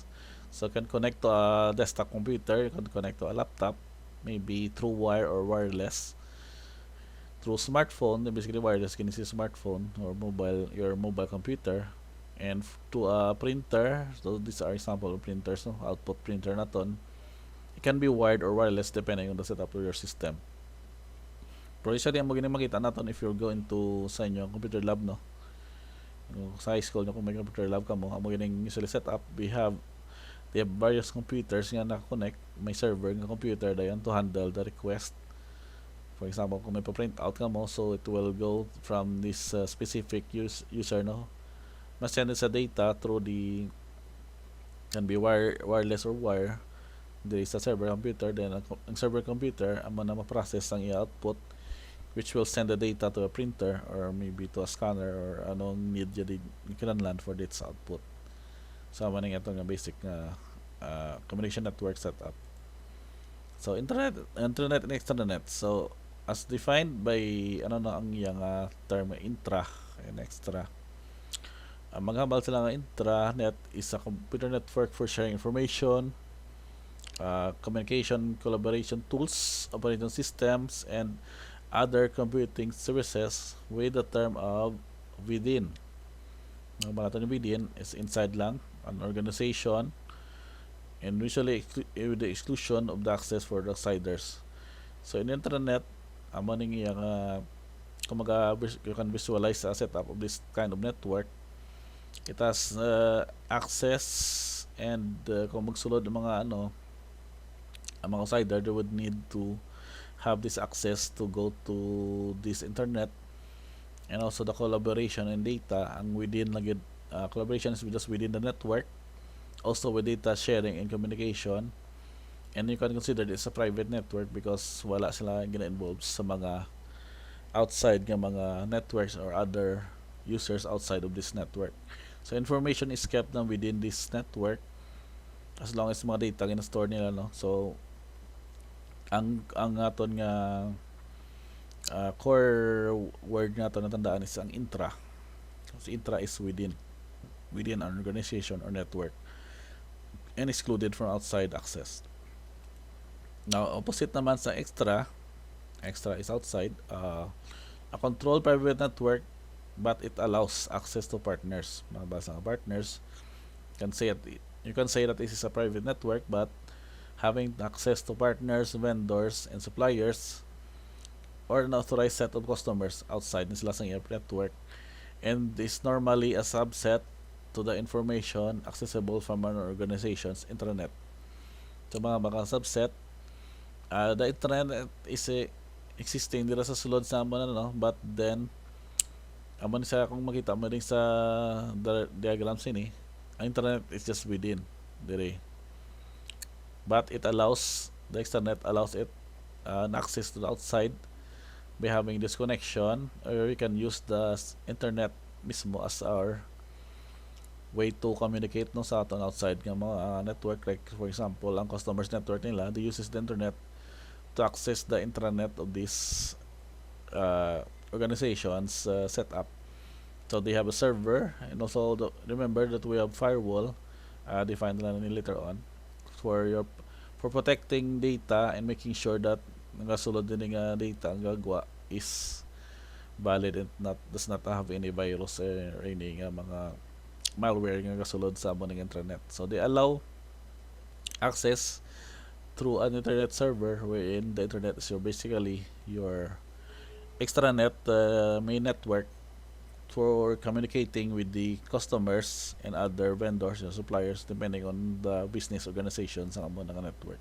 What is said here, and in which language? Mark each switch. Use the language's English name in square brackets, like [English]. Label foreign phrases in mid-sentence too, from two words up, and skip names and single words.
[English] So you can connect to a desktop computer, you can connect to a laptop, maybe through wire or wireless. Through smartphone, basically wireless can see smartphone or your mobile computer, and to a printer. So these are example of printers, no? Output printer naton. It can be wired or wireless depending on the setup of your system. [Hiligaynon] Pero isa din mo makita natin [English] if you're going to [Hiligaynon] sa inyo [English] computer lab, [Hiligaynon] no? Sa [English] high school, [Hiligaynon] no, kung may [English] computer lab [Hiligaynon] ka mo, amo gining [English] usually set up, they have various computers [Hiligaynon] nga naka-connect, may server nga computer dayon [English] to handle the request. For example, [Hiligaynon] kung may pa-print out ka mo, [English] so it will go from this specific user, no? Mas-send it sa data through the can be wireless or wire. There is a server computer, then ang server computer [Hiligaynon] amo na ma-process ang i-output, [English] which will send the data to a printer or maybe to a scanner or [Hiligaynon] anong need yun kinahanglan [English] for its output. [Hiligaynon] So amo ning ato nga basic nga [English] communication network setup. So internet and extranet. So as defined by [Hiligaynon] ang iyang [English] term intra and extra. [Hiligaynon] Ang maghambal sila nga [English] intranet is a computer network for sharing information, communication, collaboration tools, operating systems, and other computing services with the term of within. [Hiligaynon] Ang mga [English] within is inside lang, an organization, and usually with the exclusion of the access for the outsiders. So in internet, [Hiligaynon] amo ning iyang [English] you can visualize a setup of this kind of network. It has access, and [Hiligaynon] kung magsulod ng mga ang mga outsider, [English] they would need to have this access to go to this internet, and also the collaboration and data ang within collaboration is just within the network, also with data sharing and communication, and you can consider this a private network because [Hiligaynon] wala sila gina-involved sa mga [English] outside [Hiligaynon] nga mga [English] networks or other users outside of this network. So information is kept na within this network as long as [Hiligaynon] mga data gina-store nila, [English] no? [Hiligaynon] So ang aton nga [English] core word [Hiligaynon] nato na tandaan is ang intra. [English] So intra is within an organization or network and excluded from outside access. Now opposite [Hiligaynon] naman sa [English] extra is outside, a controlled private network, but it allows access to partners. Mga partners you can say that this is a private network, but having access to partners, vendors, and suppliers, or an authorized set of customers outside [Hiligaynon] sila sa [English] network, and is normally a subset to the information accessible from an organization's intranet. So mga subset, the intranet is existing [Hiligaynon] dira sa sulod sa amon, but then amon sa kung makita mo rin sa diagram sini, ang internet [English] is just within [Hiligaynon] dire. [English] But the extranet allows it an access to the outside by having this connection, or we can use the internet mismo as our way to communicate [Hiligaynon] sa aton [English] outside [Hiligaynon] nga mga [English] network. Like for example, [Hiligaynon] ang customers network nila, [English] they uses the internet to access the intranet of this organization's setup. So they have a server, and also remember that we have firewall defined later on for protecting data and making sure that [Hiligaynon] nagasulod din nga data ang gagwa [English] is valid and does not have any virus or any mga malware [Hiligaynon] nga gasulod sa among [English] intranet. So they allow access through an internet server, wherein the internet is basically your extranet may network for communicating with the customers and other vendors and suppliers depending on the business organization [Hiligaynon] sa amo ng [English] network.